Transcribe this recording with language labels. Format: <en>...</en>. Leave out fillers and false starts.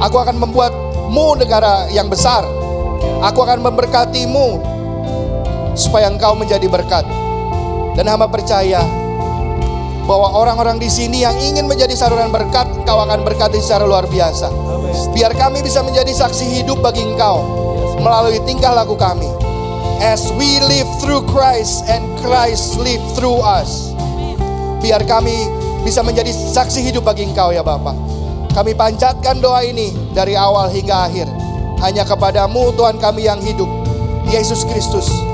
<id>Aku akan membuatmu negara yang besar. Aku akan memberkatimu supaya engkau menjadi berkat. Dan hamba percaya bahwa orang-orang di sini yang ingin menjadi saluran berkat, Engkau akan berkati secara luar biasa. Biar kami bisa menjadi saksi hidup bagi Engkau melalui tingkah laku kami.</id> <en>As we live through Christ and Christ live through us.</en> <id>Biar kami bisa menjadi saksi hidup bagi Engkau ya Bapa. Kami panjatkan doa ini dari awal hingga akhir hanya kepadamu Tuhan kami yang hidup, Yesus Kristus.</id>